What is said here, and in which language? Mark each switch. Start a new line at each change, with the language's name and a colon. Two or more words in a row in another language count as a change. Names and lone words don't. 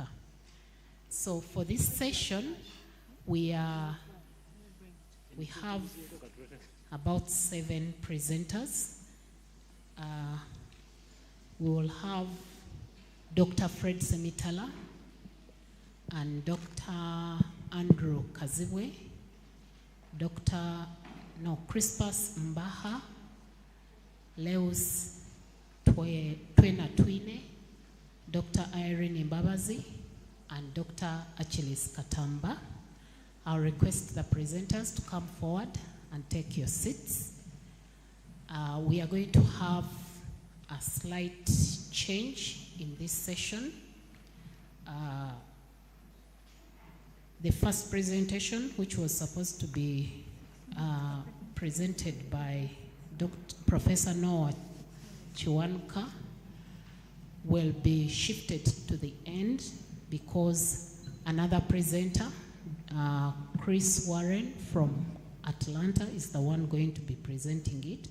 English: So for this session, we have about 7 presenters. We will have Dr. Fred Semitala and Dr. Andrew Kazibwe, Crispus Mbaha, Leus Twena Twine, Dr. Irene Mbabazi, and Dr. Achilles Katamba. I'll request the presenters to come forward and take your seats. We are going to have a slight change in this session. The first presentation, which was supposed to be presented by Professor Noah Chiwanuka, will be shifted to the end because another presenter, Chris Warren from Atlanta, is the one going to be presenting it.